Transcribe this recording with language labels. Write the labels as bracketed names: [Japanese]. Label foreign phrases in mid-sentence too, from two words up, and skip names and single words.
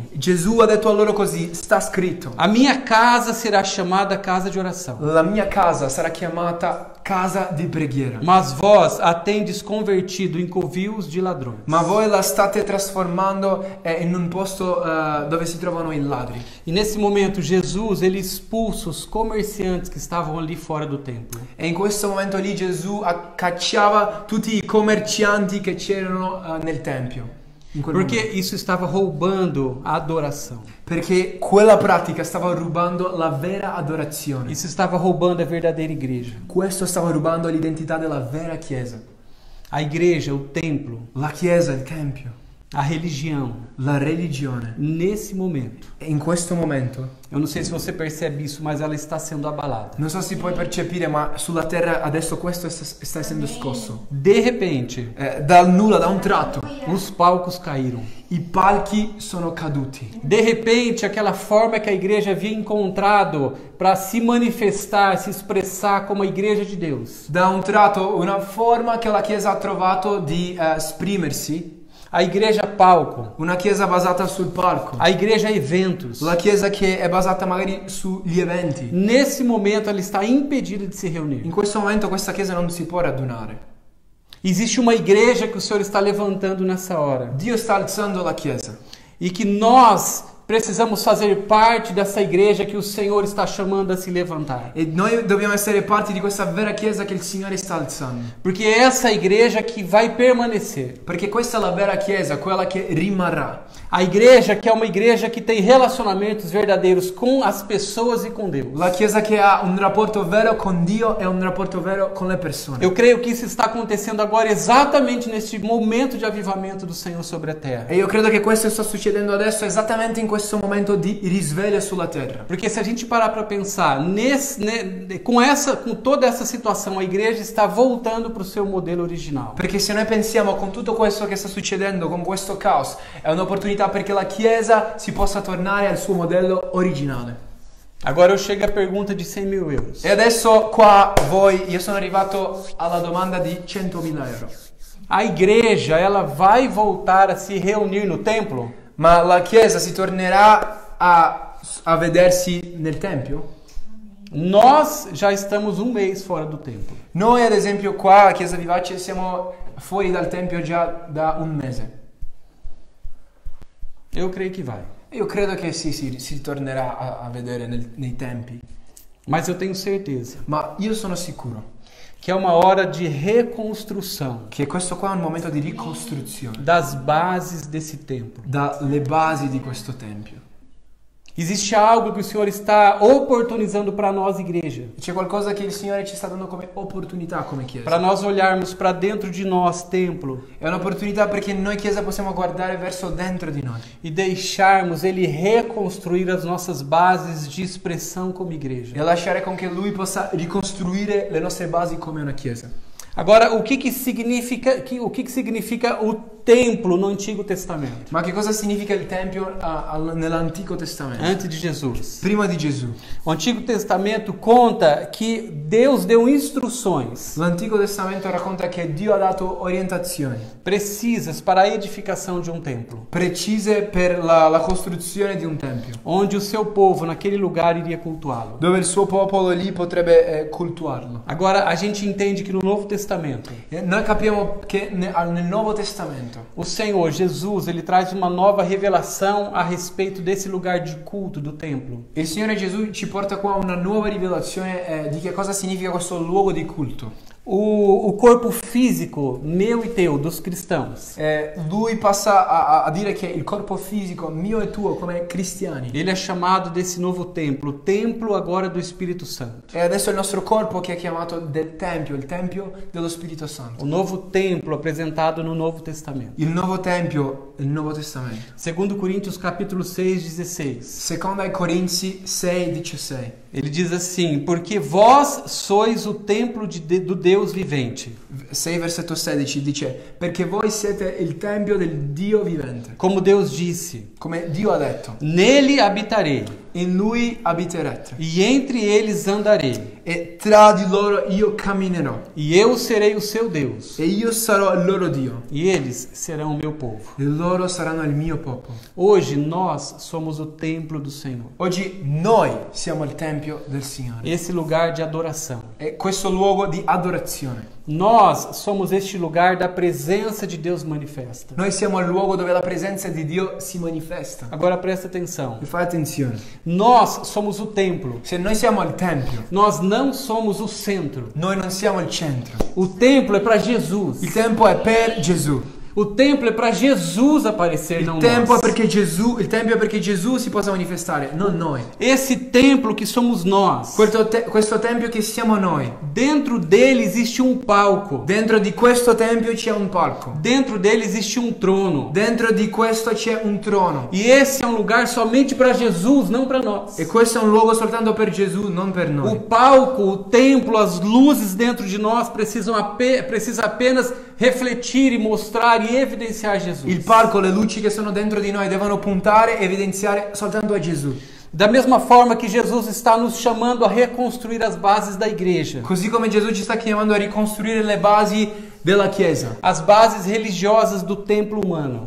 [Italian] Gesù ha detto a loro così: sta scritto. [Portuguese] A minha casa será chamada casa de oração. [Italian] La mia casa sarà chiamata casa di preghiera. [Portuguese] Mas vós a tendes convertido em covios de ladrões. [Italian] Ma voi la state trasformando in un posto dove si trovano i ladri. [Portuguese] E nesse momento Jesus ele expulsa os comerciantes que estavam ali fora do templo. [Italian] E in questo momento lì Gesù cacciava tutti i commercianti che c'erano nel Tempio. [Portuguese] Porque isso estava roubando a adoração. [Italian] Perché quella pratica stava rubando la vera adorazione. [Portuguese] Isso estava roubando a verdadeira igreja. [Italian] Questo stava rubando l'identità della vera chiesa. [Portuguese] A igreja, o templo, [Italian] la chiesa, il tempio, [Portuguese] a religião, [Italian] la religione, [Portuguese] nesse momento, [Italian] in questo momento, [Portuguese] eu não sei se você percebe isso, mas ela está sendo abalada. [Italian] non so se puoi percepire, ma sulla terra adesso questo sta essendo scosso. [Portuguese] De repente, [Italian] Dal nulla, da un tratto, [Portuguese] os palcos caíram. [Italian] i palchi sono caduti. [Portuguese] De repente, aquela forma que a igreja havia encontrado para se manifestar, se expressar como a igreja de Deus. [Italian] Da un tratto, una forma che la chiesa ha trovato di esprimersi, [Portuguese] A igreja palco, [Italian] una chiesa basata sul palco, [Portuguese] a igreja eventos. [Italian] la chiesa che è basata magari sugli eventi. [Portuguese] Nesse momento ela está impedida de se reunir. [Italian] In questo momento questa chiesa non si può radunare. [Portuguese] Existe uma igreja que o Senhor está levantando nessa hora. [Italian] Dio sta alzando la chiesa [Portuguese] E que nós precisamos fazer parte dessa igreja que o Senhor está chamando a se levantar. [Italian] e noi dobbiamo essere parte di questa vera chiesa che il Signore sta alzando. [Portuguese] Porque é essa igreja que vai permanecer. [Italian] Perché questa è la vera chiesa, quella che rimarrà. [Portuguese] A igreja que é uma igreja que tem relacionamentos verdadeiros com as pessoas e com Deus. [Italian] La chiesa che ha un rapporto vero con Dio e un rapporto vero con le persone. [Portuguese] Eu creio que isso está acontecendo agora exatamente neste momento de avivamento do Senhor sobre a terra. [Italian] E io credo che questo sta succedendo adesso esattamente in questo momento di risveglio sulla terra. [Portuguese] Porque se a gente parar para pensar, com toda essa situação, a igreja está voltando para o seu modelo original. [Italian] Perché se noi pensiamo con tutto questo che sta succedendo, con questo caos, è un'opportunità perché la chiesa si possa tornare al suo modello originale. [Portuguese] Agora eu chego à pergunta de 100 mil euros. [Italian] E adesso qua io sono arrivato alla domanda di 100.000 euro. [Portuguese] A igreja, ela vai voltar a se reunir no templo? [Italian] Ma la chiesa si tornerà a vedersi nel tempio? [Portuguese] Nós já estamos um mês fora do templo. [Italian] Noi ad esempio qua a Chiesa Vivace siamo fuori dal tempio già da un mese. [Portuguese] Eu creio que vai. [Italian] Io credo che si tornerà a vedere nei tempi. [Portuguese] Mas eu tenho certeza [Italian] Ma io sono sicuro [Portuguese] que é uma hora de reconstrução [Italian] che questo qua è un momento di ricostruzione [Portuguese] das bases desse templo. [Italian] dalle basi di questo tempio. [Portuguese] Existe algo que o Senhor está oportunizando para nós, igreja. [Italian] C'è qualcosa che il Signore ci sta dando come opportunità come Chiesa. [Portuguese] Para nós olharmos para dentro de nós, templo, [Italian] È un'opportunità perché noi Chiesa possiamo guardare verso dentro di noi [Portuguese] e deixarmos Ele reconstruir as nossas bases de expressão como igreja. [Italian] e lasciare con che Lui possa ricostruire le nostre basi come una Chiesa. [Portuguese] Agora, o que significa o templo no Antigo Testamento? [Italian] Ma che cosa significa il Tempio nell'Antico Testamento? [Portuguese] Antes de Jesus. [Italian] Prima di Gesù. [Portuguese] O Antigo Testamento conta que Deus deu instruções [Italian] L'Antico Testamento racconta che Dio ha dato orientazioni [Portuguese] precisas para a edificação de um templo, [Italian] precise per la costruzione di un tempio, [Portuguese] onde o seu povo naquele lugar iria cultuá-lo. [Italian] dove il suo popolo lì potrebbe cultuarlo. [Portuguese] Agora, a gente entende que no Novo Testamento, [Italian] E noi capiamo che nel Nuovo Testamento [Portuguese] o Senhor Jesus, ele traz uma nova revelação a respeito desse lugar de culto do templo. [Italian] il Signore Gesù ci porta qua una nuova rivelazione di che cosa significa questo luogo di culto. [Portuguese] O corpo físico, meu e teu, dos cristãos, [Italian] Lui passa a dire che il corpo fisico mio e tuo come cristiani [Portuguese] ele é chamado desse novo templo, o templo agora do Espírito Santo. [Italian] e adesso è il nostro corpo che è chiamato del Tempio, il Tempio dello Spirito Santo. [Portuguese] O novo templo apresentado no Novo Testamento. [Italian] Il nuovo Tempio, il Nuovo Testamento. [Portuguese] Segundo Coríntios capítulo 6:16. [Italian] Seconda ai Corinzi 6:16. [Portuguese] Ele diz assim: porque vós sois o templo do Deus vivente. [Italian] 6 versetto 16 dice: perché voi siete il Tempio del Dio vivente. [Portuguese] Como Deus disse: [Italian] Come Dio ha detto, [Portuguese] nele habitarei, [Italian] in Lui abiterete [Portuguese] e entre eles andarei, [Italian] e tra di loro io camminerò [Portuguese] e eu serei o seu Deus, [Italian] e io sarò il loro Dio [Portuguese] e eles serão o meu povo. [Italian] e loro saranno il mio popolo. [Portuguese] Hoje nós somos o templo do Senhor. [Italian] Oggi noi siamo il Tempio del Signore [Portuguese] Esse lugar de adoração. [Italian] e questo luogo di adorazione. [Portuguese] Nós somos este lugar da presença de Deus manifesta. [Italian] Noi siamo il luogo dove la presenza di Dio si manifesta. [Portuguese] Agora presta atenção. [Italian] E fai attenzione, [Portuguese] Nós somos o templo. [Italian] se noi siamo il Tempio, [Portuguese] Nós não somos o centro. [Italian] noi non siamo il centro. [Portuguese] O templo é para Jesus. [Italian] Il tempio è per Gesù. [Portuguese] O templo é para Jesus aparecer, não [Italian] Il tempio [Portuguese] nós. [Italian] è perché Gesù si possa manifestare, non noi. [Portuguese] Esse templo que somos nós. [Italian] Questo tempio che siamo noi. [Portuguese] Dentro dele existe um palco. [Italian] Dentro di questo tempio c'è un palco. [Portuguese] Dentro dele existe um trono. [Italian] Dentro di questo c'è un trono. [Portuguese] E esse é um lugar somente para Jesus, não para nós. [Italian] E questo è un luogo soltanto per Gesù, non per [Portuguese] O [Italian] noi. [Portuguese] palco, o templo, as luzes dentro de nós precisa apenas refletir e mostrar e evidenciar Jesus. [Italian] Il palco, le luci che sono dentro di noi devono puntare e evidenziare soltanto a Gesù. [Portuguese] Da mesma forma que Jesus está nos chamando a reconstruir as bases da igreja. [Italian] Così come Gesù ci sta chiamando a ricostruire le basi della Chiesa. [Portuguese] As bases religiosas do templo humano.